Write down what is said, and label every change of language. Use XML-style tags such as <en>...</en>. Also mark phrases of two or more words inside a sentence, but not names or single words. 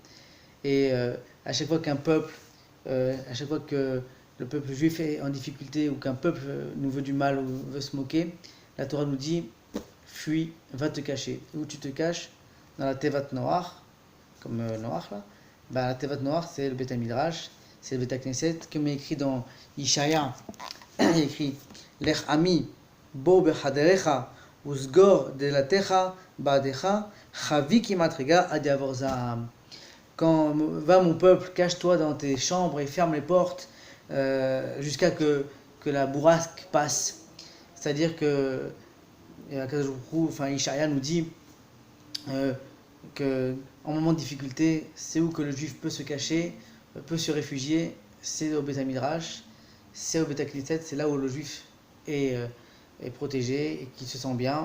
<fr>Et à chaque fois qu'un peuple, à chaque fois que le peuple juif est en difficulté ou qu'un peuple nous veut du mal ou veut se moquer, la Torah nous dit fuis, va te cacher. Et où tu te caches? Dans la</fr> <he>תיבת נח,</he> <fr>comme Noach là. Ben, la</fr> <he>תיבת נח,</he> <fr>c'est le</fr> <he>בית מדרש,</he> <fr>c'est le</fr> <he>בית כנסת,</he> <fr>comme il est écrit dans Ishaïa. Il est écrit</fr> <he>לך עמי בא בחדריך וסגר דלתך בעדך חבי כמעט רגע עד יעבור זעם.</he> <fr>Quand va mon peuple, cache-toi dans tes chambres et ferme les portes jusqu'à que la bourrasque passe. C'est-à-dire que Ishaïa nous dit que en moment de difficulté, c'est où que le juif peut se cacher, peut se réfugier, c'est au</fr> <he>בית מדרש,</he> <fr>c'est au</fr> <he>בית כנסת,</he> <fr>c'est là où le juif est protégé et qui se sent bien.</fr>